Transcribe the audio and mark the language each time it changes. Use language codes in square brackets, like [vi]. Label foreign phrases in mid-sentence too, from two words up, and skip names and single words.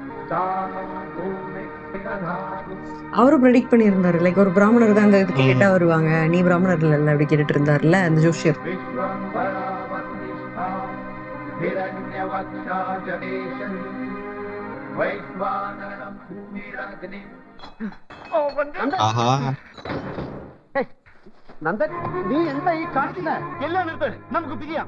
[ta] அவரும் ப்ரெடிக்ட் பண்ணியிருந்தாரு, லைக் ஒரு பிராமணர் தான் அந்த இதுக்கு கேட்டா வருவாங்க, நீ பிராமணர் இல்ல அப்படி கேட்டுட்டு இருந்தாருல்ல அந்த ஜோஷியர். [ml] ആഹാ നന്ദൻ, നീ എന്താ ഈ കാണിക്കുന്ന? എല്ലാം നിർത്ത്, നമുക്ക് പിരിയാം.